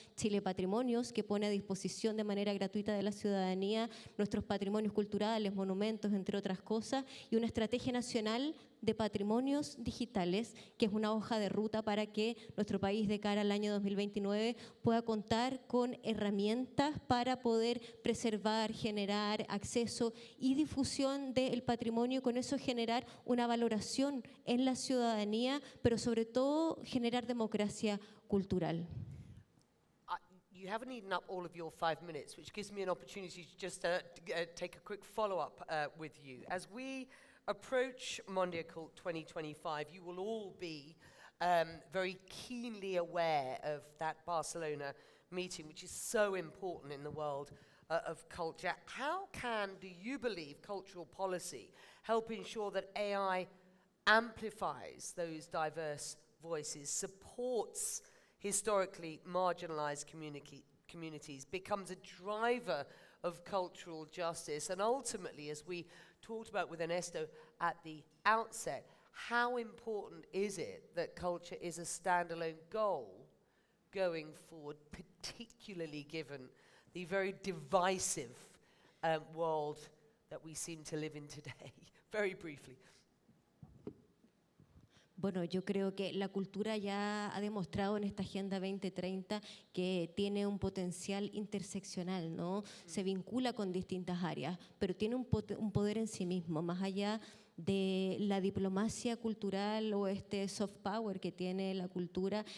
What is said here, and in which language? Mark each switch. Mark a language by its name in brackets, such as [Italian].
[Spanish] Chile Patrimonios, que pone a disposición de manera gratuita de la ciudadanía nuestros patrimonios culturales, monumentos, entre otras cosas, y una estrategia nacional de patrimonios digitales, que es una hoja de ruta para que nuestro país de cara al año 2029 pueda contar con herramientas para poder preservar, generar acceso y difusión del patrimonio, y con eso generar una valoración en la ciudadanía, pero sobre todo generar democracia cultural. [English] You haven't eaten up all of your 5 minutes, which gives me an opportunity to just take a quick follow-up with you. As we approach MONDIACULT 2025, you will all be very keenly aware of that Barcelona meeting, which is so important in the world of culture. How do you believe cultural policy help ensure that AI amplifies those diverse voices, supports historically marginalized communities, becomes a driver of cultural justice, and ultimately, as we talked about with Ernesto at the outset, how important is it that culture is a standalone goal going forward, particularly given the very divisive world that we seem to live in today? Very briefly. [Spanish] Bueno, yo creo que la cultura ya ha demostrado en esta Agenda 2030 que tiene un potencial interseccional, ¿no? Se vincula con distintas áreas, pero tiene un poder en sí mismo, más allá de la diplomacia cultural o este soft power que tiene la cultura.